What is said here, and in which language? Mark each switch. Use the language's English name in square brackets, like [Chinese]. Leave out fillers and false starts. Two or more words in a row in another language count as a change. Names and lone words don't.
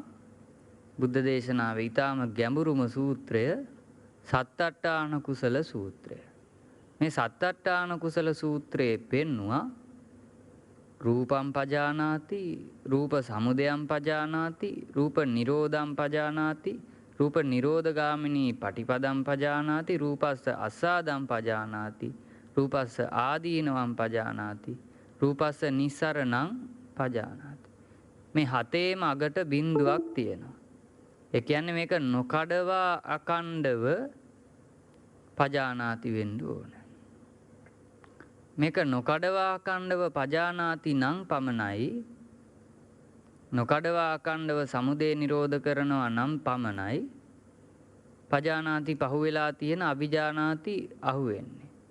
[Sinhala] බුද්ධ දේශනාවේ ඊටාම ගැඹුරුම සූත්‍රය සත්තට්ඨාන කුසල සූත්‍රය. මේ සත්තට්ඨාන කුසල සූත්‍රයේ පෙන්නවා [Pali] රූපම් පජානාති, රූප සමුදයම් පජානාති, රූප නිරෝධම් පජානාති, රූප නිරෝධගාමිනී පටිපදම් පජානාති, රූපස්ස අස්සාදම් පජානාති, රූපස්ස ආදීනවම් පජානාති, රූපස්ස නිස්සරණං පජානාති. [Sinhala] මේ හතේම අගට බිඳුවක් තියෙනවා. ඒ කියන්නේ මේක නොකඩවා අකණ්ඩව පජානාති වෙන්න ඕන. මේක නොකඩවා අකණ්ඩව පජානාති නම් පමණයි, නොකඩවා අකණ්ඩව සමුදය නිරෝධ කරනවා නම් පමණයි පජානාති පහුවෙලා තියෙන අභිජානාති අහුවෙන්නේ.